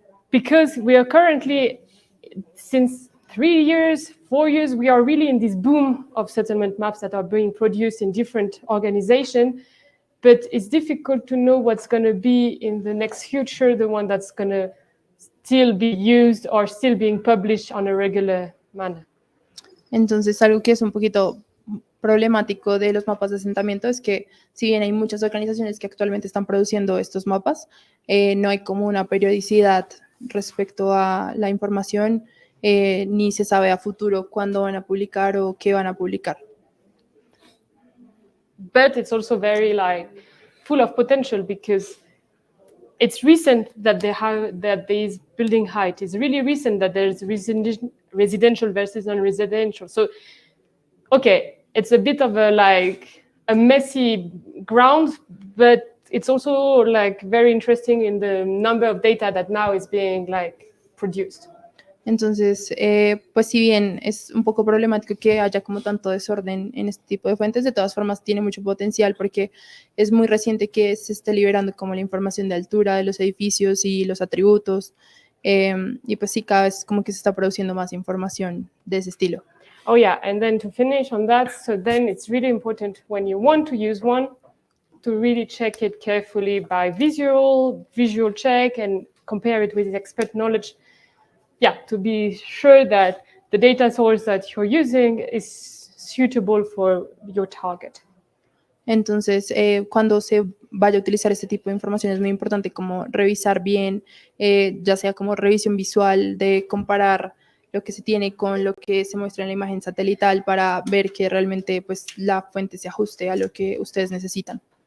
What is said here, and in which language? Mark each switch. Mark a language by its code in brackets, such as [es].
[en] Because we are currently, since 3 years, 4 years, we are really in this boom of settlement maps that are being produced in different organizations. But it's difficult to know what's going to be in the next future, the one that's going to still be used or still being published on a regular manner. [es] Entonces, algo que es un poquito problemático de los mapas de asentamiento es que si bien hay muchas organizaciones que actualmente están produciendo estos mapas, no hay como una periodicidad respecto a la información, ni se sabe a futuro cuándo van a publicar o qué van a publicar. [en] But it's also very full of potential, because it's recent that these building height. It's really recent that there's residential versus non-residential. So, okay, it's a bit of a messy ground, but it's also very interesting in the number of data that now is being produced. [es] Entonces, pues si bien es un poco problemático que haya como tanto desorden en este tipo de fuentes, de todas formas tiene mucho potencial porque es muy reciente que se esté liberando como la información de altura de los edificios y los atributos, y pues sí, cada vez como que se está produciendo más información de ese estilo. [en] Oh yeah, and then to finish on that, so then it's really important when you want to use one to really check it carefully by visual check and compare it with expert knowledge. Yeah, to be sure that the data source that you're using is suitable for your target. [es] Entonces, cuando se vaya a utilizar este tipo de información es muy importante como revisar bien, ya sea como revisión visual, de comparar lo que se tiene con lo que se muestra en la imagen satelital para ver que realmente pues, la fuente se ajuste a lo que ustedes necesitan.